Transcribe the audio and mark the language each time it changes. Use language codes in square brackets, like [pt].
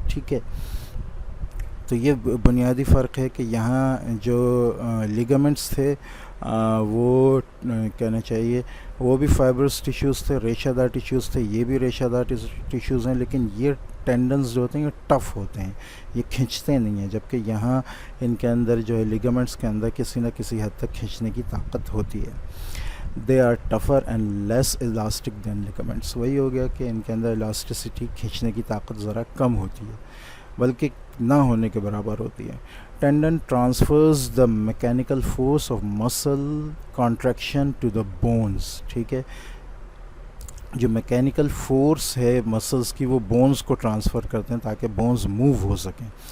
[ur] ٹھیک ہے، تو یہ بنیادی فرق ہے کہ یہاں جو لیگامنٹس تھے وہ کہنا چاہیے وہ بھی فائبرس ٹیشوز تھے، ریشہ دار ٹیشوز تھے. یہ بھی ریشہ دار ٹیشوز ہیں، لیکن یہ ٹینڈنز جو ہوتے ہیں یہ ٹف ہوتے ہیں, یہ کھنچتے نہیں ہیں, جبکہ یہاں ان کے اندر جو ہے لیگامنٹس کے اندر کسی نہ کسی حد تک کھینچنے کی طاقت ہوتی ہے. [en] They are tougher and less elastic than ligaments. [ur] وہی ہو گیا کہ ان کے اندر الاسٹیسٹی, کھینچنے کی طاقت ذرا کم ہوتی ہے, بلکہ نہ ہونے کے برابر ہوتی ہے. [en] Tendon transfers the mechanical force of muscle contraction to the bones. [ur] ٹھیک ہے, جو میکینیکل فورس ہے مسلس کی وہ بونز کو ٹرانسفر کرتے ہیں تاکہ بونز موو ہو سکیں.